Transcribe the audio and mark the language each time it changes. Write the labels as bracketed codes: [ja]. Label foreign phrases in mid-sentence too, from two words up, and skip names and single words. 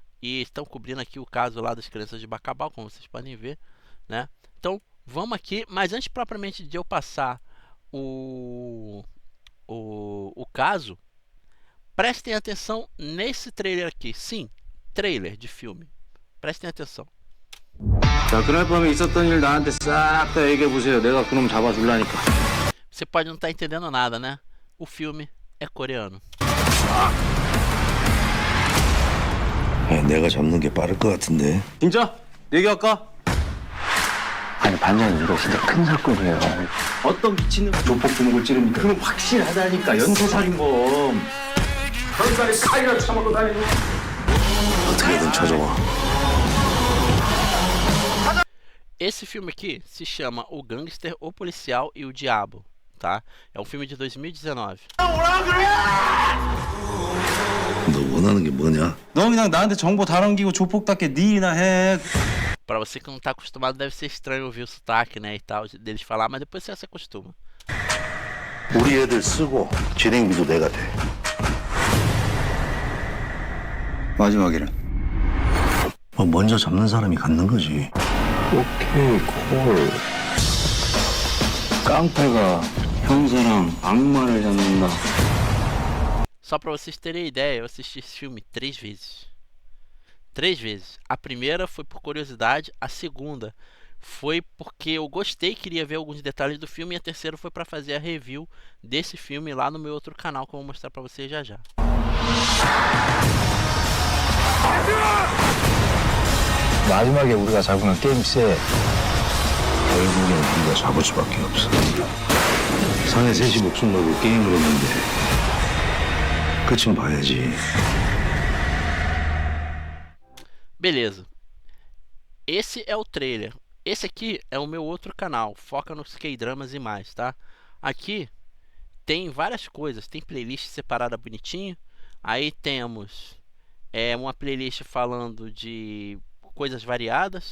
[pt] E estão cobrindo aqui o caso lá das crianças de Bacabal, como vocês podem ver, né? Então, vamos aqui, mas antes propriamente de eu passar o, o caso, prestem atenção nesse trailer aqui. Sim, trailer de filme. Prestem atenção. [ko] 자, 그날 밤에 있었던 일 나한테 싹 다 얘기해 보세요. 내가 그놈 잡아줄라니까. [pt] Você pode não estar entendendo nada, né? O filme é coreano. [ko] 내가 잡는 게 빠를 것 같은데. 진짜? 얘기할까? 아니 반장님 이거 진짜 큰 사건이에요. 어떤 미친놈 조폭 두목을 찌릅니까? 그럼 확실하다니까. 연쇄살인범. 전날에 칼이나 처먹고 다니는. 어떻게든 찾아와. [pt] Esse filme aqui se chama O Gangster, o Policial e o Diabo, tá? É um filme de 2019. [ko] 너 원하는 게 뭐냐? 너 그냥 나한테 정보 다 넘기고 조폭답게 네 일이나 해. [pt] Pra você que não tá acostumado, deve ser estranho ouvir o sotaque, né, e tal, deles falar, mas depois você se acostuma. [ko] 우리 애들 쓰고 진행비도 내가 돼. 마지막에는 먼저 잡는 사람이 갖는 거지. [en] okay call. [ko] 깡패가 형사랑 악마를 잡는다. [pt] Só pra vocês terem ideia, eu assisti esse filme 3 vezes. 3 vezes. A primeira foi por curiosidade, a segunda foi porque eu gostei, queria ver alguns detalhes do filme, e a terceira foi pra fazer a review desse filme lá no meu outro canal, que eu vou mostrar pra vocês já já. [ko] 마지막에 우리가 잡으면 게임 세. 결국엔 우리가 잡을 수밖에 없어. 사내 셋이 목숨 걸고 게임을 했는데 끝은 봐야지. [pt] Beleza. Esse é o trailer. Esse aqui é o meu outro canal, foca nos K-dramas e mais, tá? Aqui tem várias coisas, tem playlist separada bonitinho. Aí temos uma playlist falando de coisas variadas.